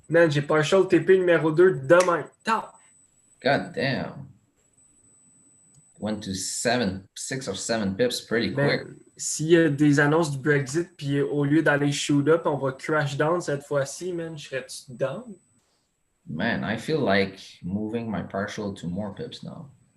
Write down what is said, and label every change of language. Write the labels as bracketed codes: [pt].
[fr] Man, j'ai partial TP numéro 2 demain. [en] God damn. Went to 6 or 7 pips pretty quick. [fr] S'il y a des annonces du Brexit, puis au lieu d'aller shoot up, on va crash down cette fois-ci, man, je serais-tu down? [en] Man, I feel like moving my partial to more pips now.